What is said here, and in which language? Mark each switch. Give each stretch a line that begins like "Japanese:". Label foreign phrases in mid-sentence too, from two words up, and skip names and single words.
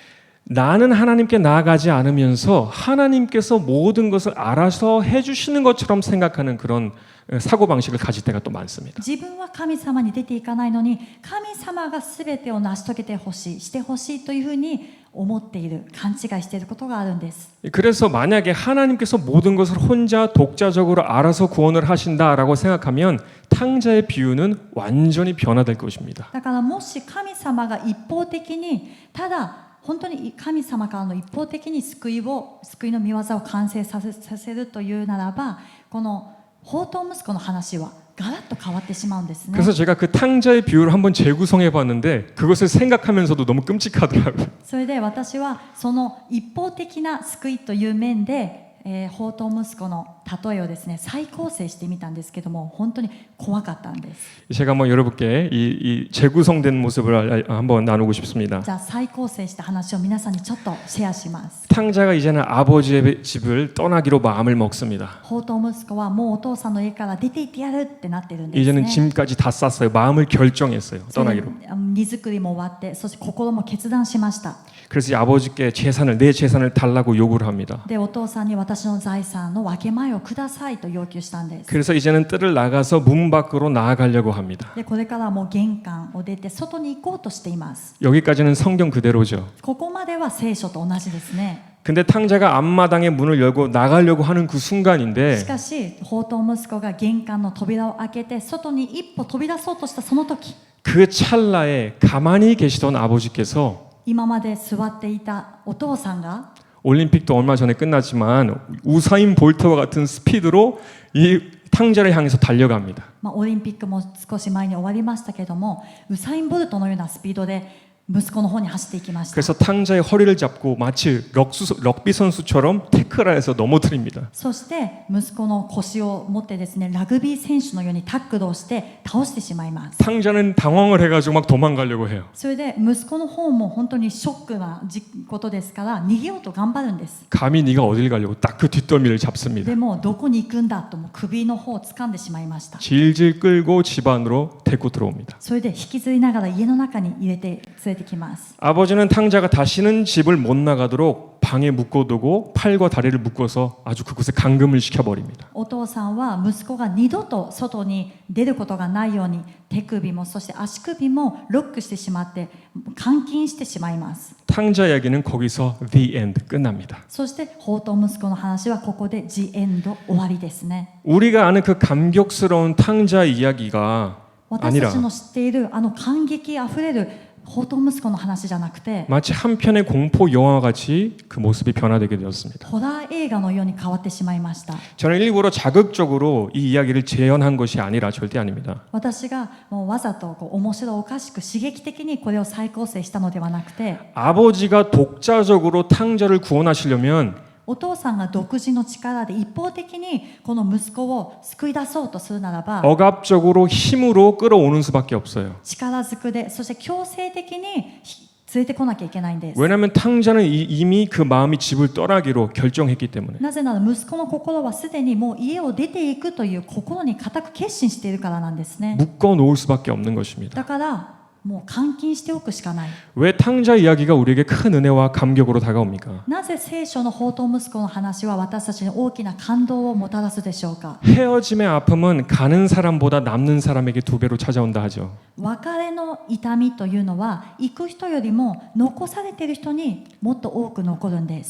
Korean: 나는 하나님께 나아가지 않으면서 하나님께서 모든 것을 알아서 해주시는 것처럼 생각하는 그런 사고방식을 가질 때가 또 많습니다.
Japanese: 自分は神様に出ていかないのに神様が全てを成し遂げてほしい、してほしいというふうに思っている、勘違いしていることがあるんです。
Korean: 그래서 만약에 하나님께서 모든 것을 혼자 독자적으로 알아서 구원을 하신다라고 생각하면 탕자의 비유는 완전히 변화될 것입니다.
Japanese: だからもし神様が一方的にただ本当に神様からの一方的に救いの御業を完成させるというならば、この放蕩息子の話はガラッと変わってしまうんですね。
Korean: 그래서 제가 그 탕자의 비유를 한번 재구성해 봤는데 그것을 생각하면서도 너무 끔찍하더라고요.
Japanese: それで私はその一方的な救いという面で、放蕩息子の例えをですね再構成してみたんですけども、本当に怖かったんです。
Korean: 제가 한번 여러분께 이 재구성된 모습을 한번 나누고 싶습니다.
Japanese: じゃあ再構成した話を皆さんにちょっとシェアします。
Korean: 탕자가 이제는 아버지의 집을 떠나기로 마음을 먹습니다.
Japanese: 放蕩息子はもうお父さんの家から出て行ってやるってなってるんです
Korean: 이제는
Japanese: ね。
Korean: 짐까지 다 쌌어요. 마음을 결정했어요.
Japanese: それ
Korean: 떠나기로.
Japanese: 荷造りも終わって、そして心も決断しました。
Korean: 그래서 이 아버지께 내 재산을 달라고 요구를 합니다.
Japanese: でお父さんに私の財産の分け前をくださいと要求したんです。
Korean: 그래서 이제는 뜰을 나가서 문 밖으로 나아가려고 합니다.
Japanese: でこれからはもう玄関を出て外に行こうとしています。
Korean: 여기까지는 성경 그대로죠.
Japanese: ここまでは聖書と同じですね。
Korean: 근데 탕자가 앞마당에 문을 열고 나가려고 하는 그
Japanese: し
Korean: 순간인데
Japanese: かし放蕩息子が玄関の扉を開けて外に一歩飛び出そうとしたその時、
Korean: 그 찰나에 가만히 계시던 아버지께서
Japanese: 今まで座っていたお父さんが
Korean: 올림픽도 얼마 전에 끝났지만 우사인 볼트와 같은 스피드로 이 탕자를 향해서 달려갑니다.
Japanese: オリンピックも少し前に終わりましたけども、ウサイン・ボルトのようなスピードで息子の方に走っていきました。
Korean: 그래서 탕자의 허리를 잡고 마치 럭비 선수처럼 태클안에서 넘어뜨립니다.
Japanese: そして息子の腰を持ってですね、ラグビー選手のようにタックルをして倒してしまいます。
Korean: 탕자는 당황을 해가지고 막 도망가려고 해요.
Japanese: それで息子の方も本当にショックなことですから逃げようと頑張るんです。
Korean: 감히 네가 어딜 가려고 딱 그 뒷덜미를 잡습니다.
Japanese: でもどこに行くんだともう首の方を掴んでしまいました。
Korean: 질질 끌고 집 안으로 데리고 들어옵니다.
Japanese: それで引きずりながら家の中に連れてきます。
Korean: 아버지는 탕자가 다시는 집을 못 나가도록 방에 묶어두고 팔과 다리를 묶어서 아주 그곳에 감금을 시켜버립니다.
Japanese: お父さんは息子が二度と外に出ることがないように手首もそして足首もロックしてしまって監禁してしまいます。
Korean: 탕자 이야기는 거기서
English: the end
Korean: 끝납니다.
Japanese: そして放蕩息子の話はここで
English: The End
Japanese: 終わりですね。
Korean: 우리가 아는 그 감격스러운 탕자 이야기가
Japanese: 私たちの知っているあの感激あふれる放蕩息子の話じゃなくて
Korean: 마치 한 편의 공포 영화 같이 그 모습이 변화되게 되었습니다.
Japanese: ホラー映画のように変わってしまいました。
Korean: 저는 일부러 자극적으로 이 이야기를 재현한 것이 아니라 절대 아닙니다.
Japanese: 私がもうわざと面白おかしく刺激的にこれを再構成したのではなくて、
Korean: 아버지가 독자적으로 탕자를 구원하시려면
Japanese: お父さんが独自の力で一方的にこの息子を救い出そうとするならば
Korean: 억압적으로 힘으로 끌어오는 수밖에 없어요.
Japanese: 力ずくで、そして強制的に連れてこなきゃいけないんです。
Korean: 왜냐하면 탕자는 이미 그 마음이 집을 떠나기로 결정했기 때문에.
Japanese: なぜなら息子の心はすでにもう家を出ていくという心に固く決心しているからなんですね。
Korean: 묶어 놓을 수밖에 없는 것입니다.
Japanese: だからもう監禁しておくしかない。
Korean: 왜 탕자 이야기가 우리에게 큰 은혜와 감격으로 다가옵니까?
Japanese: なぜ聖書の放蕩息子の話は私たちに大きな感動をもたらすでしょうか。
Korean: 헤어짐의 아픔은 가는 사람보다 남는 사람에게 2배로 찾아온다 하죠.
Japanese: 別れの痛みというのは行く人よりも残されている人にもっと多く残るんです。